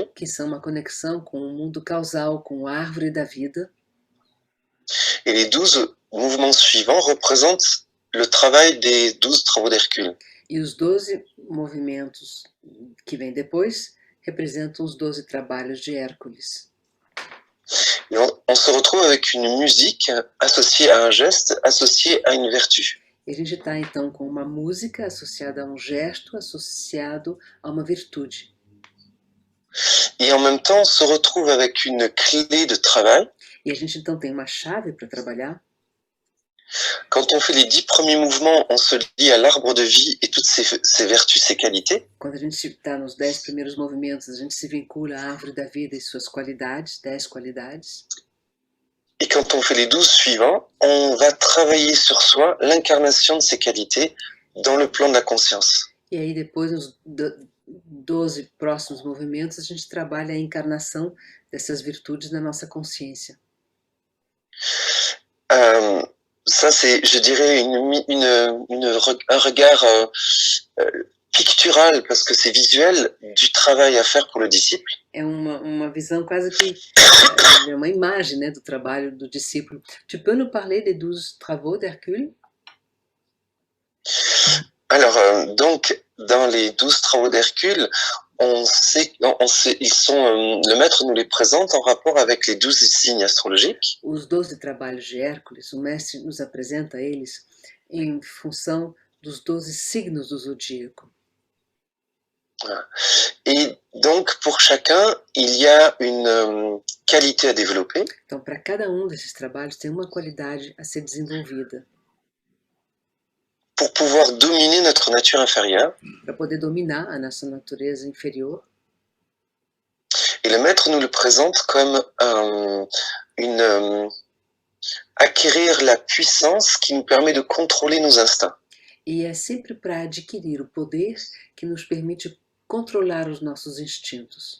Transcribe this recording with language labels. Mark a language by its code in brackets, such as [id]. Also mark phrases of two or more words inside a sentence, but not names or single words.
[pt] Que são uma conexão com o mundo causal, com a árvore da vida. [fr] Et les 12 mouvements suivants représentent le travail des 12 travaux d'Hercule. [pt] E os 12 movimentos que vêm depois representam os 12 trabalhos de Hércules. [fr] Et on se retrouve avec une musique associée à un geste, associée à une vertu. [pt] E a gente está então com uma música associada a um gesto, associado a uma virtude. [fr] Et en même temps, on se retrouve avec une clé de travail. [pt] E a gente então tem uma chave para trabalhar. [fr] Quand on fait les 10 premiers mouvements, on se lie à l'arbre de vie et toutes ses vertus, ses qualités. [pt] Quando a gente está nos 10 primeiros movimentos, a gente se vincula à árvore da vida e suas qualidades, 10 qualidades. [fr] Et quand on fait les 12 suivants, on va travailler sur soi l'incarnation de ces qualités dans le plan de la conscience. [pt] E aí depois, nos 12 próximos movimentos, a gente trabalha a encarnação dessas virtudes na nossa consciência. [fr] Ça, c'est, je dirais, un regard pictural, parce que c'est visuel, du travail à faire pour le disciple. [pt] É uma visão quase que é uma imagem, né, do trabalho do discípulo. [fr] Tu peux nous parler des 12 travaux d'Hercule? Alors, donc, dans les 12 travaux d'Hercule, le maître nous les présente en rapport avec les 12 signes astrologiques. [pt] Os 12 trabalhos de Hércules, o mestre nos apresenta eles em função dos 12 signos do zodíaco. [fr] Et donc, pour chacun, il y a une qualité à développer. [pt] Então, para cada desses trabalhos, tem uma qualidade a ser desenvolvida. [fr] Pour pouvoir dominer notre nature inférieure. [pt] Para poder dominar a nossa natureza inferior. [fr] Et le maître nous le présente comme acquérir la puissance qui nous permet de contrôler nos instincts. [pt] E é sempre para adquirir o poder que nos permite controlar os nossos instintos.